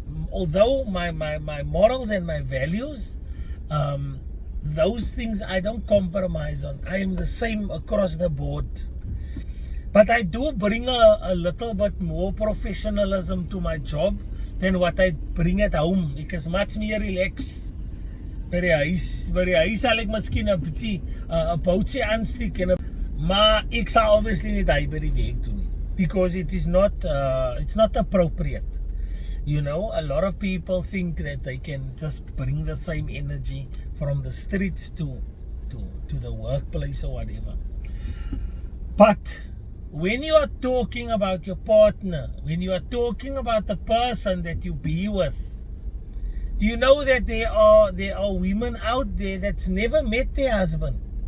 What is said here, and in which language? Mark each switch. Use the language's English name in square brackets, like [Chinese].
[English] Although my morals and my values, those things I don't compromise on. I am the same across the board. But I do bring a little bit more professionalism to my job than what I bring at home. [Afrikaans] Ek [English] is much more relaxed. [Afrikaans] By die huis sal ek miskien 'n bietjie 'n boutjie aansteek en maar ek sal obviously nie daai by die werk doen nie, [English] because it's not appropriate. You know, a lot of people think that they can just bring the same energy from the streets to the workplace or whatever. But when you are talking about your partner, when you are talking about the person that you be with, do you know that there are women out there that's never met their husband?